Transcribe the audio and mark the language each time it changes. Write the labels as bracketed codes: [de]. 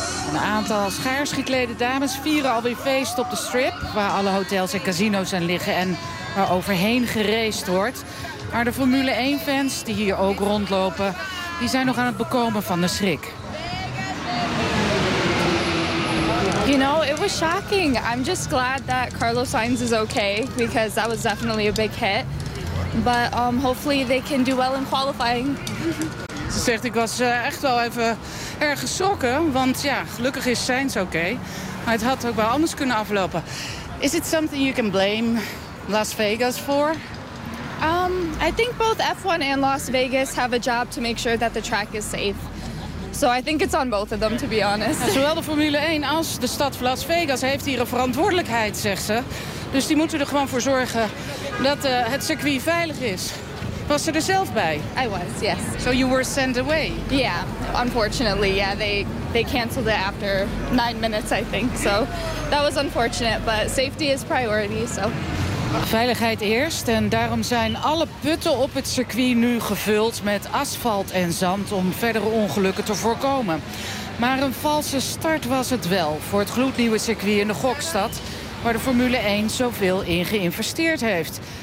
[nl] Een aantal schaars geklede dames vieren alweer feest op de strip, waar alle hotels en casino's aan liggen en waar overheen geraced wordt. Maar de Formule 1-fans, die hier ook rondlopen, die zijn nog aan het bekomen van de schrik. [en] You know, it was shocking. I'm just glad that Carlos Sainz is okay, because that was definitely a big hit. But hopefully they can do well in qualifying. [nl] Ze zegt, ik was echt wel even erg geschrokken, want ja, gelukkig is Sainz okay. Maar het had ook wel anders kunnen aflopen. [en] Is it something you can blame Las Vegas for? I think both F1 and Las Vegas have a job to make sure that the track is safe. So I think it's on both of them, to be honest. [nl] Ja, zowel de Formule 1 als de stad Las Vegas heeft hier een verantwoordelijkheid, zegt ze. Dus die moeten er gewoon voor zorgen dat het circuit veilig is. Was ze er zelf bij? [en] I was, yes. So you were sent away? Yeah, unfortunately. Yeah, they canceled it after 9 minutes, I think. So that was unfortunate, but safety is priority, so. [nl] Veiligheid eerst en daarom zijn alle putten op het circuit nu gevuld met asfalt en zand om verdere ongelukken te voorkomen. Maar een valse start was het wel voor het gloednieuwe circuit in de gokstad, waar de Formule 1 zoveel in geïnvesteerd heeft.